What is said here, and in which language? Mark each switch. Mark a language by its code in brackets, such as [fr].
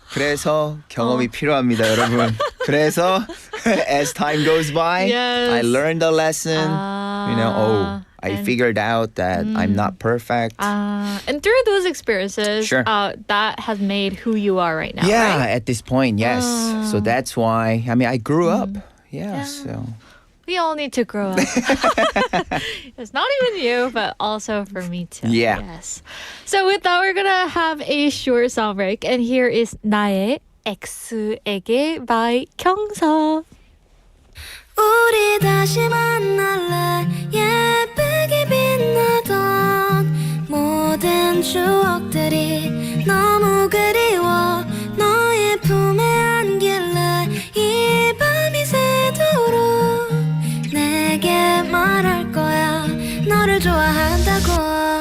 [ko] 그래서 경험이 필요합니다, 여러분. 그래서 [en] as time goes by, Yes. I learned a lesson. I figured out that I'm not perfect. And through those experiences, Sure. that has made who you are right now, Yeah, right? at this point, yes. So that's why, I grew up. Yeah, so. We all need to grow up. It's not even you, but also for me too. Yeah. Yes. So with that, we're gonna have a short song break, and here is 나의 X에게 by 경서. [ko] 우리 다시 만날래 예쁘게 빛나던 모든 추억들이 너무 그리워 너의 품에 안길래 이 밤이 새도록 내게 말할 거야 너를 좋아한다고